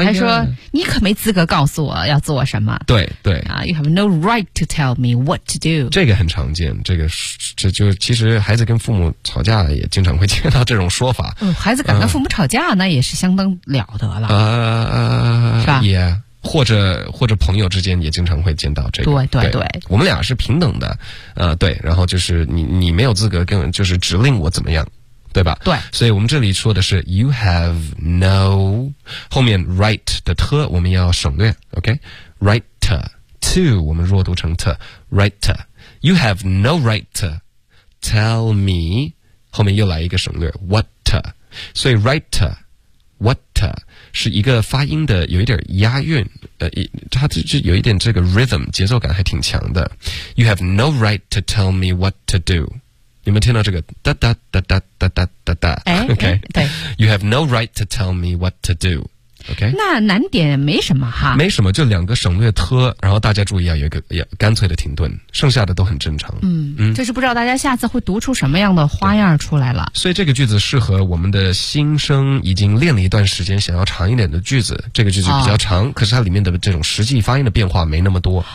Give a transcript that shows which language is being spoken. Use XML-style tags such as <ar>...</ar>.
<zh>还说你可没资格告诉我要做什么对对</zh> <en>you have no right to tell me what to do</en> <zh>这个很常见这就其实孩子跟父母吵架也经常会见到这种说法孩子敢跟父母吵架那也是相当了得了是吧</zh> <en>yeah</en> <zh>或者朋友之间也经常会见到这个。对对对, 对，我们俩是平等的，对，然后就是你没有资格跟就是指令我怎么样，对吧？对，所以我们这里说的是</zh> <en>you have no</en> <zh>后面 right 的 t 我们要省略 ，OK</zh> <en>right to</en> <zh>我们弱读成 t</zh> <en>right you have no right to tell me</en> <zh>后面又来一个省略 what 所以</zh> <en>right what。</en> <zh>是一个发音的有一点押韵，它就有一点这个 rhythm 节奏感还挺强的。</zh> <en>You have no right to tell me what to do。</en> <zh>你们听到这个哒哒哒哒哒哒哒哒 ？OK，对。</zh> <en>You have no right to tell me what to do。</en> <zh>OK，那难点没什么哈，没什么，就两个省略特，然后大家注意啊，有一个干脆的停顿，剩下的都很正常。就是不知道大家下次会读出什么样的花样出来了。所以这个句子适合我们的新生，已经练了一段时间，想要长一点的句子。这个句子比较长，可是它里面的这种实际发音的变化没那么多。</zh>